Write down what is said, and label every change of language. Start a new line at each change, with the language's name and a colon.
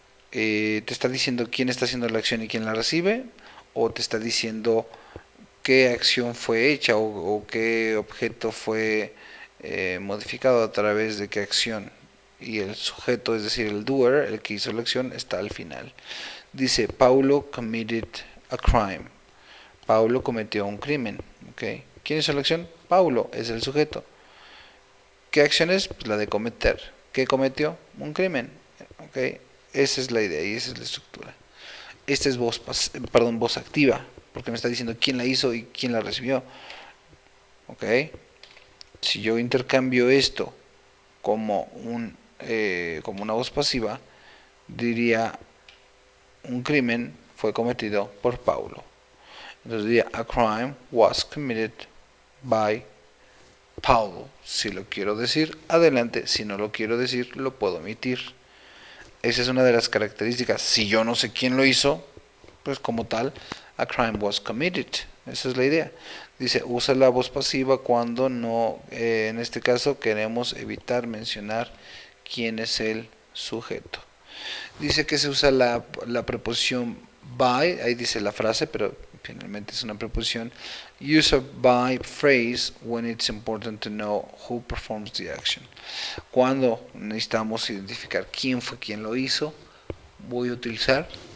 Spanish: ¿Te está diciendo quién está haciendo la acción y quién la recibe? ¿O te está diciendo qué acción fue hecha o qué objeto fue modificado a través de qué acción? Y el sujeto, es decir, el doer, el que hizo la acción, está al final.
English: Dice, Paulo committed a crime.
Spanish: Paulo cometió un crimen. ¿Okay? ¿Quién hizo la acción? Paulo es el sujeto. ¿Qué acción es? Pues la de cometer. ¿Qué cometió? Un crimen. ¿Okay? Esa es la idea y esa es la estructura. Esta es voz activa, porque me está diciendo quién la hizo y quién la recibió. ¿Ok? Si yo intercambio esto como como una voz pasiva, diría un crimen fue cometido por Paulo. Entonces diría
English: a crime was committed by Paulo.
Spanish: Si lo quiero decir, adelante. Si no lo quiero decir, lo puedo omitir. Esa es una de las características. Si yo no sé quién lo hizo, pues como tal,
English: a crime was committed.
Spanish: Esa es la idea. Dice, usa la voz pasiva cuando no, en este caso, queremos evitar mencionar quién es el sujeto. Dice que se usa la preposición by, ahí dice la frase, pero finalmente es una preposición.
English: Use a by phrase when it's important to know who performs the action.
Spanish: Cuando necesitamos identificar quién fue quien lo hizo, voy a utilizar